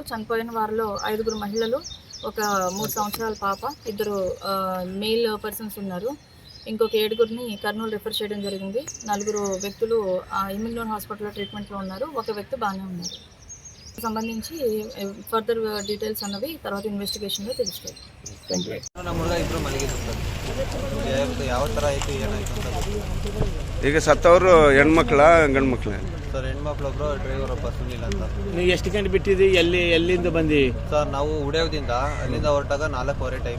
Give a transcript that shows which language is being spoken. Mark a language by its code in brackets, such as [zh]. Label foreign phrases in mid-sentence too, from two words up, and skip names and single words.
[te] చనిపోయిన వారిలో 5 మహిళలు, ఒక 3 సంవత్సరాల పాప, 2 [en] male persons [te] ఉన్నారు. ఇంకొక 7 కర్నూలు రిఫర్ చేయడం జరిగింది. 4 వ్యక్తులు ఎమ్మిగనూరు హాస్పిటల్లో ట్రీట్మెంట్లో ఉన్నారు. 1 వ్యక్తి బాగానే ఉన్నారు. సంబంధించి [en] further details [te] అన్నవి తర్వాత ఇన్వెస్టిగేషన్లో తెలుస్తాయి. [kn] ಈಗ ಸತ್ತವರು ಹೆಣ್ಮಕ್ಳ ಗಂಡು ಮಕ್ಳ? ಸರ್ ಹೆಣ್ಮಕ್ಳೊಬ್ರು ಡ್ರೈವರ್ ಒಬ್ಬ ಸುನಿಲ್ ಅಂತ. ನೀವು ಎಷ್ಟು ಗಂಟೆ ಬಿಟ್ಟಿದ್ದು? ಎಲ್ಲಿಂದ ಬಂದಿ? ಸರ್ ನಾವು ಉಡೇವದಿಂದ ಅಲ್ಲಿಂದ ಹೊರಟಾಗ 4:15 ಟೈಮ್.